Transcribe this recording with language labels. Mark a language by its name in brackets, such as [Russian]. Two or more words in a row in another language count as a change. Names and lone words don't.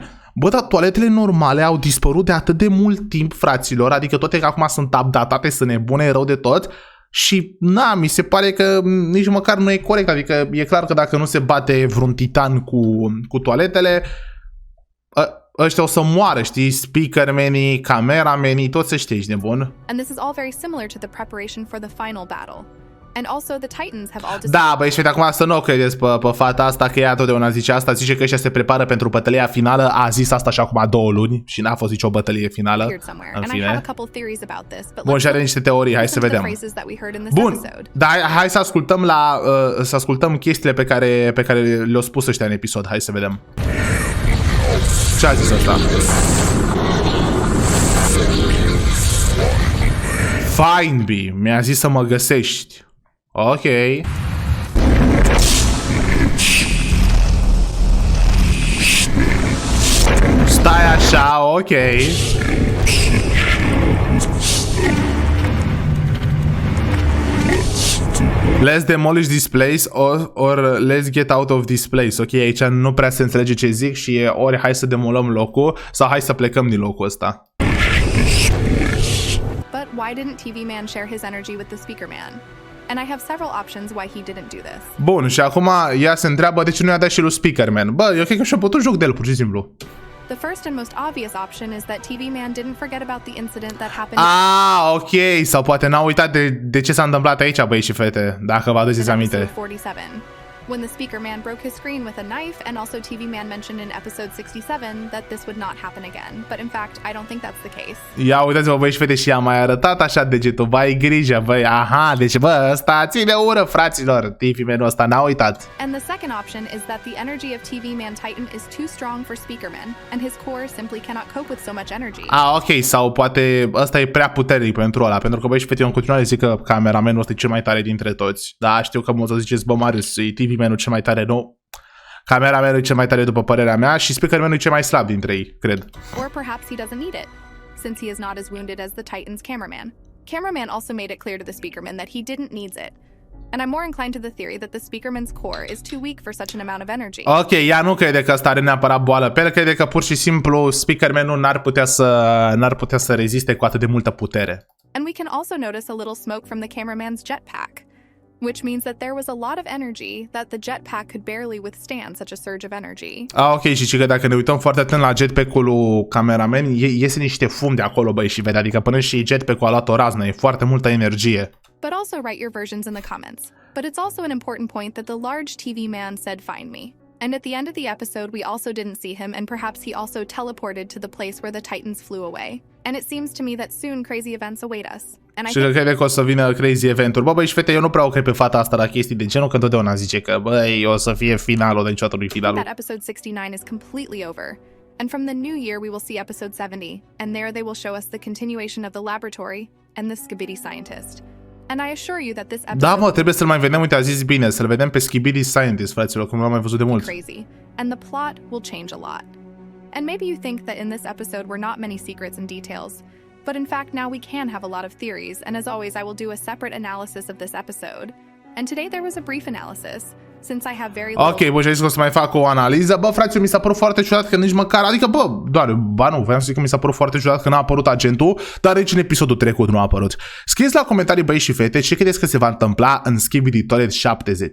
[Romanian] Bă, dar toaletele normale au dispărut de atât de mult timp, fraților, adică toate că acum sunt updatate, sunt nebune, rău de tot. Și, na, mi se pare că nici măcar nu e corect, adică e clar că dacă nu se bate vreun titan cu toaletele, ăștia o să moară, știi, speakermenii, cameramenii, toți ăștia, ești nebun. [English] And this is all very similar to the preparation for the final battle. And also the Titans have all [Romanian] Da, băi, și acum să nu o credeți pe fata asta, că ea totdeauna zice asta, zice că ăștia se prepară pentru bătălia finală, a zis asta și acum 2 luni și n-a fost nicio bătălie finală. În fine. Bun, și are niște teorii, hai să vedem. Bun, dar hai să ascultăm să ascultăm chestiile pe care le-au spus ăștia în episod, hai să vedem. Ce a zis ăsta? [English] Find me, [Romanian] mi-a zis să mă găsești. Ok. Stai așa, ok. [English] Let's demolish this place or let's get out of this place. [Romanian] Ok, aici nu prea se înțelege ce zic și e ori hai să demolăm locul sau hai să plecăm din locul ăsta. [English] But why didn't TV Man share his energy with the speaker man? And I have several options why he didn't do this. [Romanian] Bun, și acum ea se întreabă de ce nu i-a dat și lui Speakerman. Bă, eu cred că și-a putut joc de el, pur și simplu. [English] The first and most obvious option is that TV Man didn't forget about the incident that happened. [Romanian] Ah, ok, sau poate n-a uitat de ce s-a întâmplat aici, băi și fete, dacă vă aduceți aminte. 47. [English] When the speaker man broke his screen with a knife, and also TV Man mentioned in episode 67 that this would not happen again. But in fact, I don't think that's the case. [Romanian] Ia uitați-vă, băi și fete, și a mai arătat așa degetul, bă, ai grijă, băi, aha, deci bă, ăsta ține ură, fraților, TV Man-ul ăsta n-a uitat. [English] And the second option is that the energy of TV Man Titan is too strong for speaker man, and his core simply cannot cope with so much energy. [Romanian] Ah, ok, sau poate ăsta e prea puternic pentru ăla, pentru că, băi și fete, eu în continuare zic că cameramenul ăsta e cel mai tare dintre toți. Da, știu că mulți o ziceți, bă, Marius, e TV Man-ul cel mai tare, nu. Cameramenul e cel mai tare după părerea mea și speakermanul e cel mai slab dintre ei, cred. [English] Or perhaps he doesn't need it, since he is not as wounded as the Titan's cameraman. Cameraman also made it clear to the speakerman that he didn't need it. And I'm more inclined to the theory that the speakerman's core is too weak for such an amount of energy. [Romanian] Ok, ea nu crede că ăsta are neapărat boală pe el, crede că pur și simplu speakermanul n-ar putea să reziste cu atât de multă putere. [English] And we can also notice a little smoke from the cameraman's jetpack. which means that there was a lot of energy that the jetpack could barely withstand such a surge of energy. [Romanian] Ok, și că dacă ne uităm foarte atent la jetpack-ul lui cameraman, iese niște fum de acolo, băi, și vede, adică până și jetpack-ul a luat o raznă, e foarte multă energie. [English] But also write your versions in the comments. But it's also an important point that the large TV man said find me. And at the end of the episode, we also didn't see him, and perhaps he also teleported to the place where the Titans flew away. And it seems to me that soon crazy events await us. And I [Romanian] și că crede că o să vină crazy eventuri. Bă, băi, și fete, eu nu prea o cred pe fata asta la chestii de genul, că întotdeauna zice că, băi, o să fie finalul, de niciodată nu-i finalul. [English] that episode 69 is completely over. And from the new year, we will see episode 70, and there they will show us the continuation of the laboratory and the Skibidi scientist. And I assure you that this episode [Romanian] Da, mă, trebuie să-l mai vedem, uite, a zis bine, să-l vedem pe Skibidi Scientist, fraților, cum l-am mai văzut de mult. [English] crazy, and the plot will change a lot. And maybe you think that in this episode were not many secrets and details, but in fact now we can have a lot of theories, and as always I will do a separate analysis of this episode. And today there was a brief analysis, since I have very little... [Romanian] Ok, bă, și a zis că o să mai fac o analiză. Bă, fraților, mi s-a părut foarte ciudat că nici măcar, adică, bă, doar, ba nu, voiam să zic că mi s-a părut foarte ciudat că n-a apărut agentul, dar nici în episodul trecut nu a apărut. Scrieți la comentarii, băieți și fete, ce credeți că se va întâmpla în Skibidi Toilet 70.